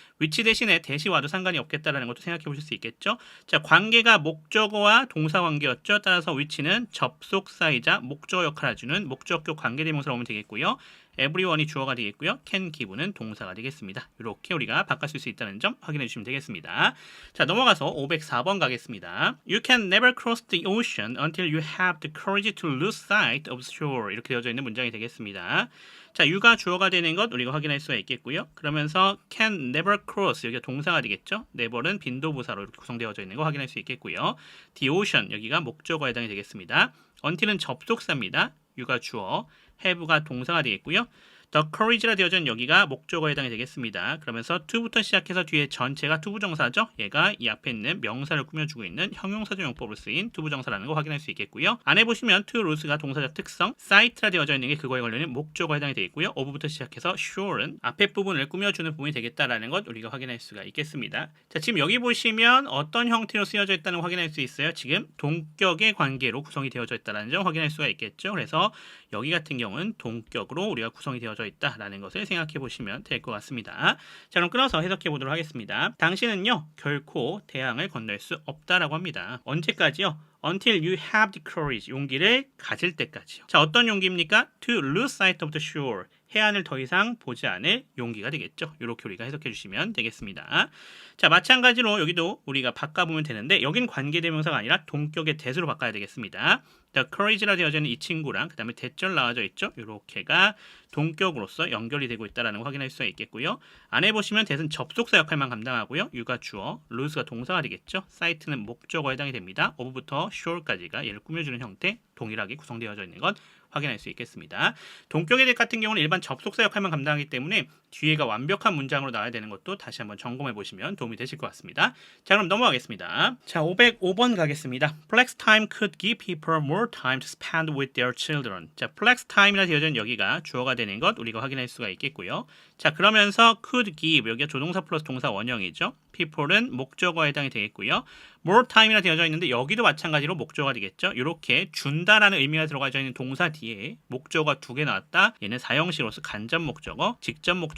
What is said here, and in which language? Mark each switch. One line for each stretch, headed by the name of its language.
Korean: which 대신에 대시 와도 상관이 없겠다라는 것도 생각해 보실 수 있겠죠. 자, 관계가 목적어와 동사 관계였죠. 따라서 which는 접속사이자 목적어 역할을 해주는 목적격 관계대명사로 오면 되겠고요. everyone이 주어가 되겠고요. can give는 동사가 되겠습니다. 이렇게 우리가 바꿔쓸 수 있다는 점 확인해 주시면 되겠습니다. 자, 넘어가서 504번 가겠습니다.
English: You can never cross the ocean until you have the courage to lose sight of shore.
Korean: 이렇게 되어져 있는 문장이 되겠습니다. 자, you가 주어가 되는 것 우리가 확인할 수가 있겠고요. 그러면서 can never cross 여기가 동사가 되겠죠. never는 빈도부사로 이렇게 구성되어져 있는 거 확인할 수 있겠고요. the ocean 여기가 목적어에 해당이 되겠습니다. until은 접속사입니다. you가 주어, have가 동사가 되겠고요. The courage라 되어져 있는 여기가 목적어에 해당이 되겠습니다. 그러면서 to부터 시작해서 뒤에 전체가 투부정사죠. 얘가 이 앞에 있는 명사를 꾸며주고 있는 형용사적 용법으로 쓰인 투부정사라는 거 확인할 수 있겠고요. 안에 보시면 to lose가 동사적 특성, sight라 되어져 있는 게 그거에 걸리는 목적어에 해당이 되겠고요. of부터 시작해서 sure는 앞에 부분을 꾸며주는 부분이 되겠다라는 것 우리가 확인할 수가 있겠습니다. 자, 지금 여기 보시면 어떤 형태로 쓰여져 있다는 걸 확인할 수 있어요. 지금 동격의 관계로 구성이 되어져 있다는 점 확인할 수가 있겠죠. 그래서 여기 같은 경우는 동격으로 우리가 구성이 되어져 있다라는 것을 생각해 보시면 될 것 같습니다. 자, 그럼 끊어서 해석해 보도록 하겠습니다. 당신은요, 결코 대항을 건널 수 없다라고 합니다. 언제까지요?
English: Until you have the courage,
Korean: 용기를 가질 때까지요. 자, 어떤 용기입니까?
English: To lose sight of the shore,
Korean: 해안을 더 이상 보지 않을 용기가 되겠죠. 이렇게 우리가 해석해 주시면 되겠습니다. 자, 마찬가지로 여기도 우리가 바꿔보면 되는데 여긴 관계대명사가 아니라 동격의 that으로 바꿔야 되겠습니다. The courage라 되어져 있는 이 친구랑 그 다음에 that절 나와져 있죠. 이렇게가 동격으로서 연결이 되고 있다는 거 확인할 수가 있겠고요. 안에 보시면 that은 접속사 역할만 감당하고요. you가 주어, lose가 동사가 되겠죠. sight는 목적어에 해당이 됩니다. of부터 shore까지가 얘를 꾸며주는 형태 동일하게 구성되어져 있는 것 확인할 수 있겠습니다. 동격의 that 같은 경우는 일반 접속사 역할만 감당하기 때문에 뒤에가 완벽한 문장으로 나와야 되는 것도 다시 한번 점검해 보시면 도움이 되실 것 같습니다. 자, 그럼 넘어가겠습니다. 자, 505번 가겠습니다.
English: Flex time could give people more time to spend with their children.
Korean: 자, flex time이라 되어져 있는 여기가 주어가 되는 것 우리가 확인할 수가 있겠고요. 자, 그러면서 could give 여기가 조동사 플러스 동사 원형이죠. people은 목적어에 해당이 되겠고요. more time이라 되어져 있는데 여기도 마찬가지로 목적어가 되겠죠. 이렇게 준다라는 의미가 들어가져 있는 동사 뒤에 목적어가 두 개 나왔다. 얘는 사형식으로서 간접 목적어, 직접 목적어